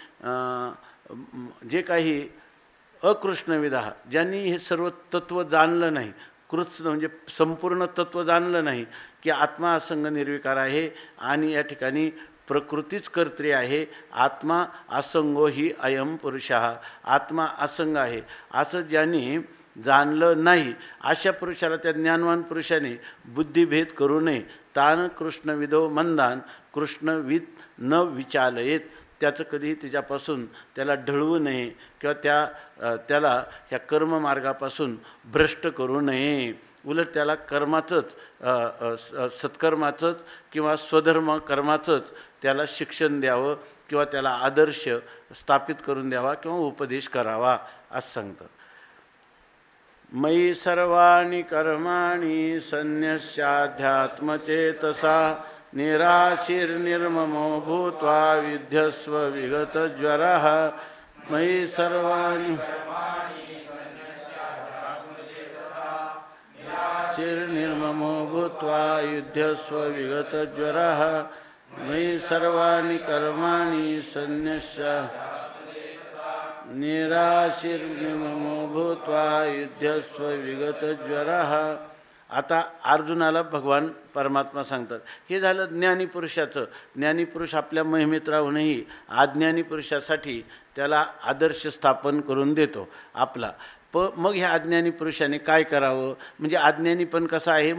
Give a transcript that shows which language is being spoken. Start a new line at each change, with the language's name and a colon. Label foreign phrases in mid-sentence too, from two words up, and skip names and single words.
Marathi: जे काही अकृष्णविदा, ज्यांनी हे सर्व तत्त्व जाणलं नाही, कृष्ण म्हणजे संपूर्ण तत्त्व जाणलं नाही की आत्मा असंग निर्विकार आहे आणि या ठिकाणी प्रकृतीच कर्त्री आहे,
Sanskrit: आत्मा असंगो ही अयम पुरुषः,
Marathi: आत्मा असंग आहे असं ज्यांनी जाणलं नाही अशा पुरुषाला, त्या ज्ञानवान पुरुषाने बुद्धिभेद करू नये.
Sanskrit: तान कृष्णविदो मंदान कृष्णविद न विचालयेत,
Marathi: त्याचं कधीही तिच्यापासून त्याला ढळवू नये किंवा त्याला ह्या कर्ममार्गापासून भ्रष्ट करू नये. उलट त्याला कर्माचंच, सत्कर्माचंच किंवा स्वधर्म कर्माचंच त्याला शिक्षण द्यावं किंवा त्याला आदर्श स्थापित करून द्यावा किंवा उपदेश करावा असं सांगतात.
Sanskrit: मयि सर्वाणि कर्माणि संन्यस्याध्यात्मचेतसा निराशीर्निर्ममो भूत्वा विध्यस्व विगतज्वरः. मयि सर्वाणि निर्ममो भूत्वा युध्यस्व विगतज्वरः. मयि सर्वाणि कर्माणि संन्यस्य निराशीर्निर्ममो भूत्वा युध्यस्व विगतज्वरः.
Marathi: आता अर्जुनाला भगवान परमात्मा सांगतात. हे झालं ज्ञानी पुरुषाचं. ज्ञानी पुरुष आपल्या महिमेत राहूनही अज्ञानी पुरुषासाठी त्याला आदर्श स्थापन करून देतो आपला. मग ह्या अज्ञानी पुरुषाने काय करावं? म्हणजे अज्ञानी पण कसा आहे?